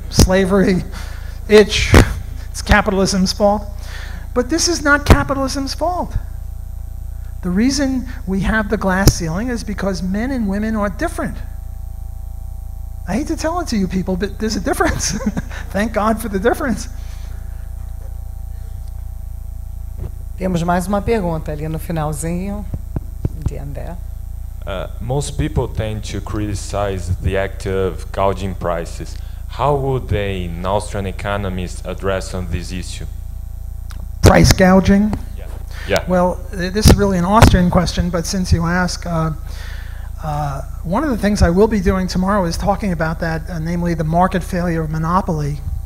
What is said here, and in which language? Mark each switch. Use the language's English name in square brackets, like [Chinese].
[English] Slavery, itch, it's capitalism's fault. But this is not capitalism's fault. The reason we have the glass ceiling is because men and women are different. I hate to tell it to you people, but there's a difference. Thank God for the difference. [Portuguese] Temos mais uma pergunta ali no finalzinho. De André. [English] Most people tend to criticize the act of gouging prices. How would an Austrian economist address on this issue? Price gouging? Yeah. Well, this is really an Austrian question, but since you ask, one of the things I will be doing tomorrow is talking about that, namely the market failure of monopoly.